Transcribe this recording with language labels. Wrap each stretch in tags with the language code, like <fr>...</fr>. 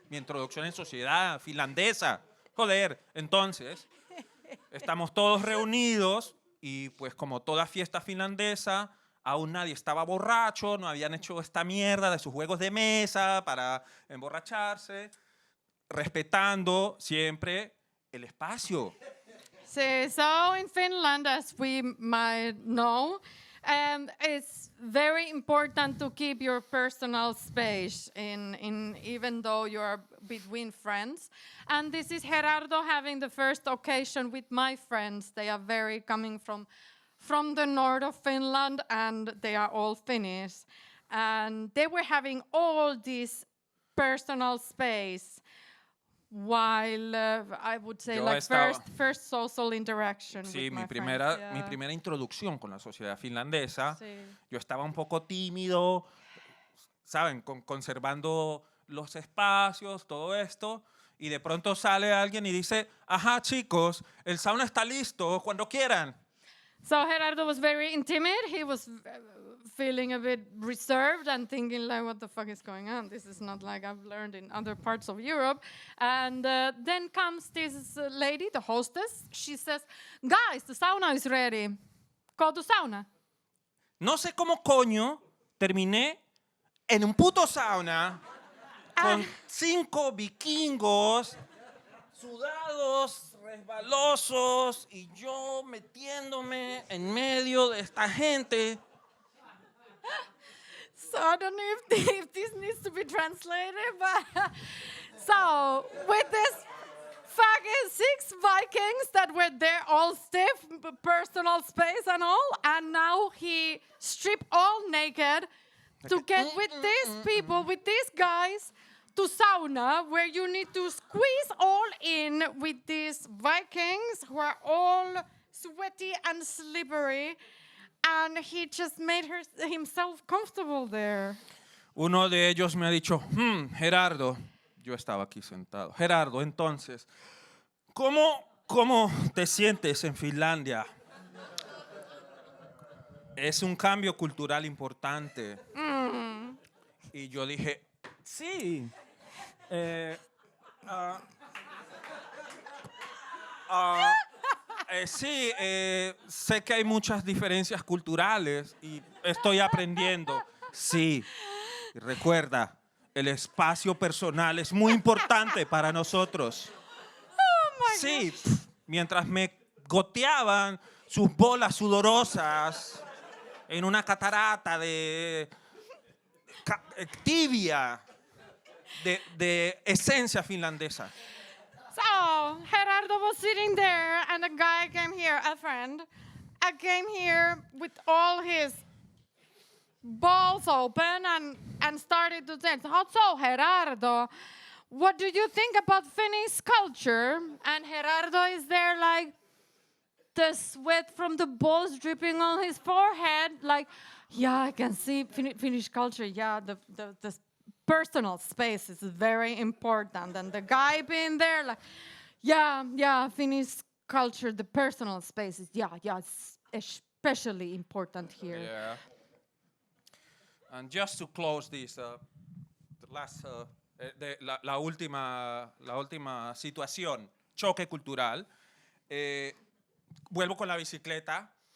<es>Mi introducción en sociedad finlandesa. Joder, entonces, estamos todos reunidos y pues como toda fiesta finlandesa, aún nadie estaba borracho, no habían hecho esta mierda de sus juegos de mesa para emborracharse, respetando siempre el espacio.</es> <en>So in Finland, as we might know, it's very important to keep your personal space in even though you are between friends. And this is Gerardo having the first occasion with my friends. They are very coming from the north of Finland, and they are all Finnish. And they were having all this personal space, while I would say first social interaction with my friends.</en> <es>Mi primera introducción con la sociedad finlandesa, yo estaba un poco tímido, ¿saben? Conservando los espacios, todo esto, y de pronto sale alguien y dice, ajá chicos, el sauna está listo cuando quieran.</es> <en>So Gerardo was very intimate. He was feeling a bit reserved and thinking like, what the fuck is going on? This is not like I've learned in other parts of Europe. And then comes this lady, the hostess. She says, guys, the sauna is ready. Go to sauna.</en> <es>No sé cómo coño terminé en un puto sauna con 5 vikingos sudados, resbalosos, y yo metiéndome en medio de esta gente.</es> <en>So I don't know if this needs to be translated, but so with this fucking 6 Vikings that were there all stiff, personal space and all, and now he stripped all naked to get with these people, with these guys, to sauna, where you need to squeeze all in with these Vikings who are all sweaty and slippery, and he just made himself comfortable there.</en> <es>uno de ellos me ha dicho, Gerardo, yo estaba aquí sentado, Gerardo, entonces, ¿cómo te sientes en Finlandia? Es un cambio cultural importante. Y yo dije, sí. Sí, sé que hay muchas diferencias culturales y estoy aprendiendo. Sí, y recuerda, el espacio personal es muy importante para nosotros. Sí, mientras me goteaban sus bolas sudorosas en una catarata de tibia de esencia finlandesa.</es> <en>So Gerardo was sitting there, and a guy came here, a friend, came here with all his balls open and started to say, so Gerardo, what do you think about Finnish culture? And Gerardo is there like the sweat from the balls dripping on his forehead, like, yeah, I can see Finnish culture, yeah, the personal space is very important. And the guy being there like, yeah, Finnish culture, the personal space is, yeah, it's especially important here. Yeah. And just to close this, the last,</en> <es>la última situación, choque cultural, vuelvo con la bicicleta.</es>